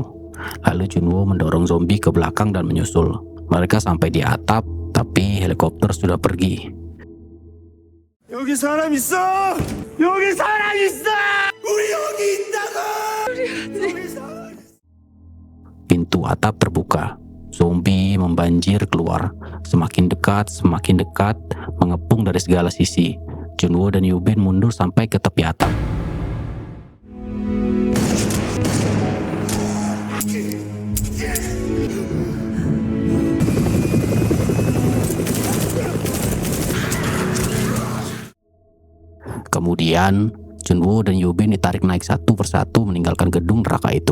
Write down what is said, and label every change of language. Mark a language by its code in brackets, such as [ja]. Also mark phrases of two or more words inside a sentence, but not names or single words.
[id] Lalu Junwo mendorong zombie ke belakang dan menyusul. Mereka sampai di atap, tapi helikopter sudah pergi. [ko] 여기 사람 있어! 여기 사람 있어! 우리 여기 있다고! [id] Pintu atap terbuka. Zombie membanjir keluar. Semakin dekat, mengepung dari segala sisi. Junwo dan Yubin mundur sampai ke tepi atap. Kemudian, Junwo dan Yubin ditarik naik satu persatu meninggalkan gedung neraka itu.